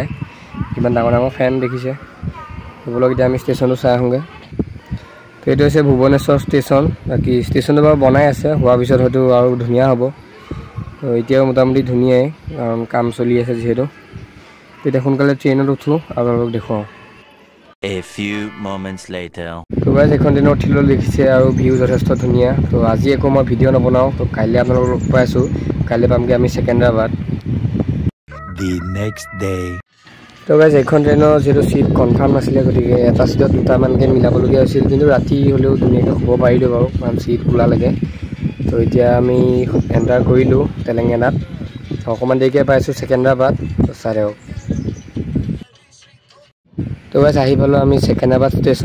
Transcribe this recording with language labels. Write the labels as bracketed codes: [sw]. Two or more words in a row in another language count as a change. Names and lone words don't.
[as] কিমান ডাঙৰ ডাঙৰ ফেন দেখিছে। সেইবোৰক এতিয়া আমি ষ্টেচনটো চাই আহোঁগৈ। তো এইটো হৈছে ভুৱনেশ্বৰ ষ্টেচন। বাকী ষ্টেচনটো বাৰু বনাই আছে, হোৱাৰ পিছত হয়তো আৰু ধুনীয়া হ'ব। তো এতিয়াও মোটামুটি ধুনীয়াই, কাৰণ কাম চলি আছে যিহেতু। তেতিয়া সোনকালে ট্ৰেইনত উঠোঁ আৰু আপোনালোকক দেখুৱাওঁ। [en] A few moments later. [as] তো গাইছ এইখন ট্ৰেইনত উঠিলেও দেখিছে, আৰু ভিউ যথেষ্ট ধুনীয়া। তো আজি একো মই ভিডিঅ' নবনাওঁ। তো কাইলৈ আপোনালোকক লগ পাই আছোঁ। কাইলৈ পামগৈ আমি ছেকেণ্ডৰাবাদ। [en] The next day. [as] তো গাইছ এইখন ট্ৰেইনৰ যিহেতু [en] seat confirm [as] নাছিলে, গতিকে এটা ছিটত 2টামানকৈ মিলাবলগীয়া হৈছিল, কিন্তু ৰাতি হ'লেও ধুনীয়াকৈ শুব পাৰিলোঁ বাৰু, কাৰণ ছিট ওলালেগে। তো এতিয়া আমি এণ্টাৰ কৰিলোঁ তেলেংগানাত। অকণমান দেৰিকৈ পাইছোঁ ছেকেণ্ডৰাবাদ। তো চাই দিয়ক। তো গাইছ আহি পালোঁ আমি ছেকেণ্ডৰাবাদ ষ্টেচন।